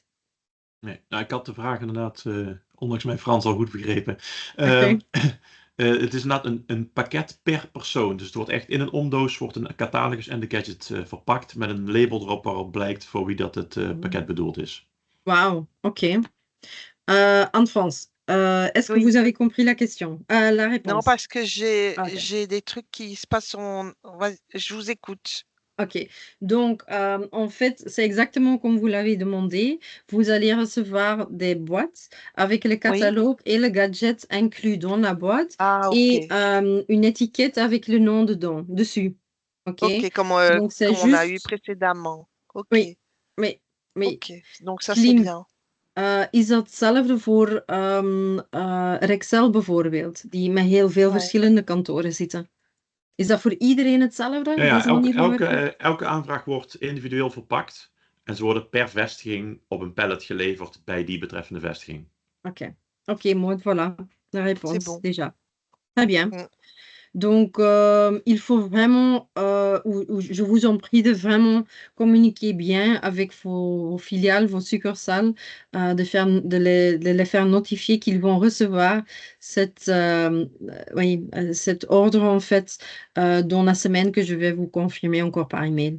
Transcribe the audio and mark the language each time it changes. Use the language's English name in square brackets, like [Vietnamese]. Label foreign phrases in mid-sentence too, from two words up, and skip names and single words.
[Dutch] Nee, nou, ik had de vraag inderdaad, ondanks mijn Frans, al goed begrepen. Oké. Het is inderdaad een pakket per persoon. Dus het wordt echt in een omdoos wordt een catalogus en de gadget verpakt met een label erop waarop blijkt voor wie dat het pakket bedoeld is. Wow, ok. [French] Anne-France, est-ce que Oui. vous avez compris la question, la Non, réponse? parce que j'ai Ok. j'ai des trucs qui se passent je vous écoute. Ok. Donc, en fait, c'est exactement comme vous l'avez demandé. Vous allez recevoir des boîtes avec le Oui. catalogue et le gadget inclus dans la boîte Ah, et ok. une étiquette avec le nom dessus. Ok. Ok, Donc, c'est comme on a eu juste. précédemment. Ok, Oui, oui, oui. ok. Donc ça, c'est Klim. bien. [Dutch] Is dat hetzelfde voor Rexel bijvoorbeeld, die met heel veel [French] Ouais. [Dutch] verschillende kantoren zitten? Is dat voor iedereen hetzelfde, Ja, deze manier van werken? elke aanvraag wordt individueel verpakt. En ze worden per vestiging op een pallet geleverd bij die betreffende vestiging. Ok, ok, mooi, [French] voilà, la C'est réponse bon. déjà. Très bien. Mm. Donc, il faut vraiment, je vous en prie de vraiment communiquer bien avec vos filiales, vos succursales, de les faire notifier qu'ils vont recevoir cet ordre, en fait, dans la semaine que je vais vous confirmer encore par email.